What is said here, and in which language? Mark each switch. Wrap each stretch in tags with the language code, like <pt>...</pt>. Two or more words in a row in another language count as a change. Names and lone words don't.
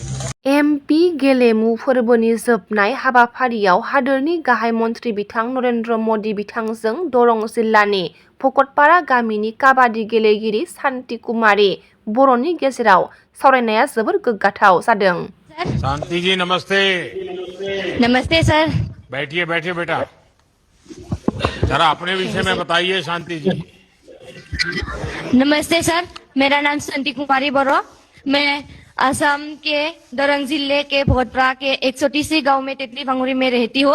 <brx>एमपि गेलेमु फोरबोनि जोबनाय हाबाफारियाव हादोरनि गाहाय मन्थ्रि बिथां नरेन्द्र मदि बिथांजों दरं जिल्लानि भकतपारा गामिनि काबादि गेलेगिरि शान्ति कुमारी बर'नि गेजेराव सावरायनाया जोबोर गोग्गाथाव जादों।</brx> <hi>शांति जी नमस्ते। नमस्ते सर। बैठिए बैठिए बेटा, जरा अपने विषय में बताइए शांति जी। नमस्ते सर, मेरा नाम शांति कुमारी बोरो। मैं असम के दरंग जिले के भोटपरा के एक छोटी सी गांव में तेतली भांगुरी में रहती हूँ।</hi>